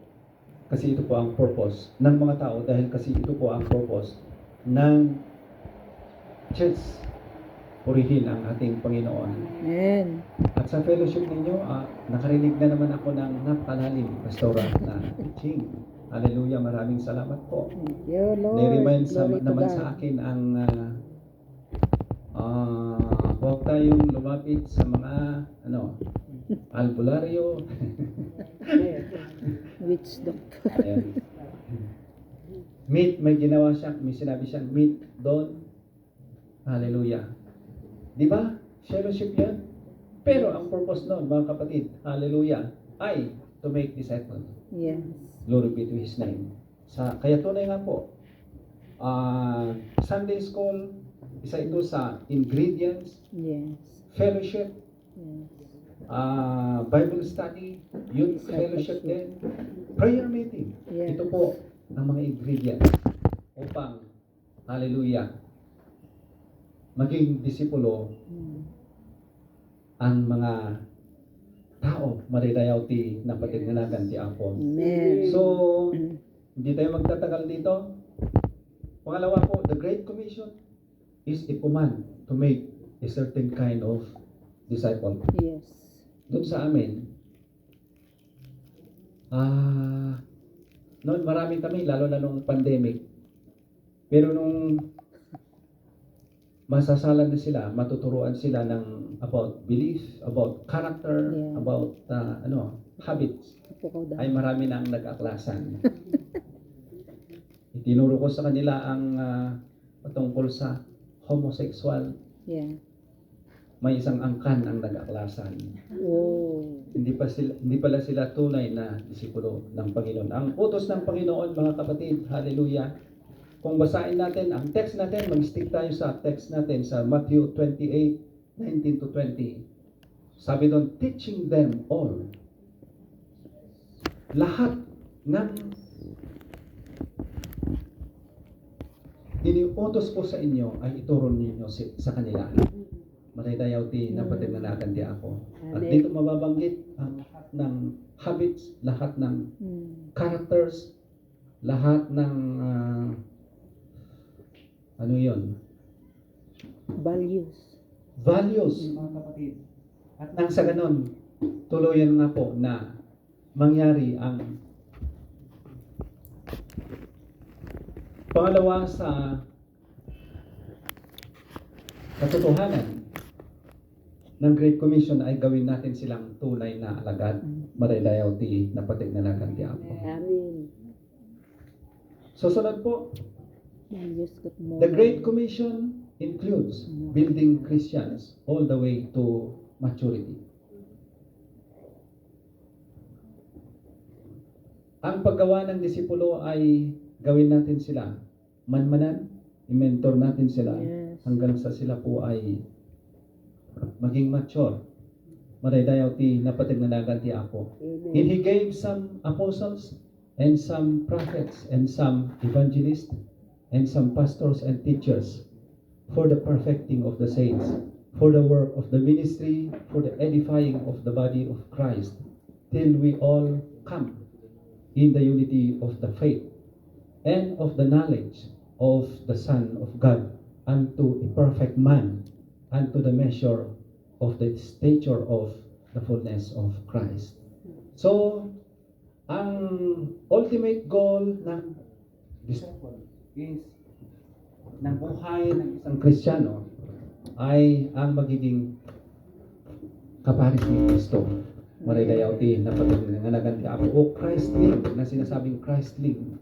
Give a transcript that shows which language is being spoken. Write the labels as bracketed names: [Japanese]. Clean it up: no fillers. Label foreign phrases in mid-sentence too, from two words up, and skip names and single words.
[Filipino] Kasi ito po ang purpose ng mga tao dahil kasi ito po ang purpose ng church. Purihin ang ating Panginoon. Amen. At sa fellowship ninyo, nakarinig na naman ako ng napakalalim, Pastora, na teaching. Hallelujah, maraming salamat po. [English] Thank you, Lord. [Filipino] Nai-remind [English] Glory to [Filipino] naman [English] God. [Filipino] sa akin ang huwag tayong lumapit sa mga albularyo. [English] Witch doctor. [Filipino] Ayan. Meet, may ginawa siya, may sinabi siyang meet doon. Hallelujah. Di ba? Fellowship yan. Pero ang purpose noon, mga kapatid, hallelujah, ay [English] to make disciples. Yes. Glory be to His name. [Filipino] Kaya tunay nga po, [English] Sunday school, [Filipino] isa ito sa ingredients, [English] Yes. [Filipino] fellowship, [English] Yes. Bible study, youth fellowship din, prayer meeting. Yes. [Filipino] Ito po ang mga ingredients upang, hallelujah, maging disipulo Mm. ang mga tao, [Iloko] maridayaw ti na patignagan ti Apo. [Filipino] Amen. So, hindi tayo magtatagal dito. Pangalawa po, [English] the Great Commission is a command to make a certain kind of disciple. Yes. [Filipino] Doon sa amin, noon marami kami, lalo na nung pandemic. Pero nung masasalan na sila, matuturuan sila ng [English] about belief, about character, Yeah. about habits, [Filipino] Apo daw. ay marami na ang nag-aklasan. Itinuro ko sa kanila ang patungkol sa homosexual. [English] Yeah. [Filipino] May isang angkan ang nag-aklasan. Oh. Hindi pala sila tunay na disipulo ng Panginoon. Ang utos ng Panginoon, mga kapatid, hallelujah. Kung basahin natin ang text natin, mag-stick tayo sa text natin sa Matthew 28:19 to 20. Sabi doon, [English] teaching them all. [Filipino] Lahat ng iniutos ko sa inyo ay ituro ninyo sa kanila. [Iloko] Maridayaw ti napatignagan ti ako. [Filipino] At Amen. dito mababanggit ang lahat ng habits, lahat ng characters, lahat ng values, mga kapatid. At nang sa ganon, tuluyan nga po na mangyari ang pangalawa sa katotohanan ng Great Commission ay gawin natin silang tunay na alagad, maridayaw ti napatignagan ti Apo. Amen. Susunod po, [English] Yes, good the Great Commission includes building Christians all the way to maturity. [Filipino] Ang paggawa ng disipulo ay gawin natin sila manmanan, i-mentor natin sila [English] Yes. [Filipino] hanggang sa sila po ay maging mature. [Iloko] Maridayaw ti napatignagan ti Apo. [Filipino] Amen. [English] And He gave some apostles, and some prophets, and some evangelists, and some pastors and teachers, for the perfecting of the saints, for the work of the ministry, for the edifying of the body of Christ, till we all come in the unity of the faith and of the knowledge of the Son of God, unto a perfect man, unto the measure of the stature of the fullness of Christ. [Filipino] So, ang ultimate goal ng disciple is ng buhay ng isang Kristiyano ay ang magiging kaparis ni Kristo. Marigayauti na pagkakanagan ka o Christling na sinasabing Christling.